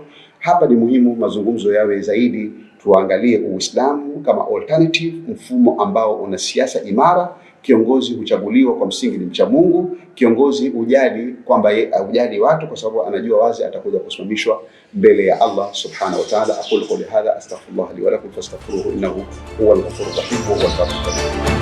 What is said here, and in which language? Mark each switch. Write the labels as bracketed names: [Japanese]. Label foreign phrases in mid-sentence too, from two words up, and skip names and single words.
[Swahili] Hapa ni muhimu mazungumzo yawe zaidi, tuangalie Uislamu kama alternative, mfumo ambao una siasa imara. Kiongozi huchaguliwa kwa msingi ni mcha Mungu. Kiongozi hujali kwamba hujali watu, kwa sababu anajua wazi atakuja kusimamishwa mbele ya Allah [Arabic] سبحانه وتعالى. أقول قولي هذا أستغفر الله لي ولكم فاستغفروه إنه هو الغفور الرحيم وهو الغفور الرحيم.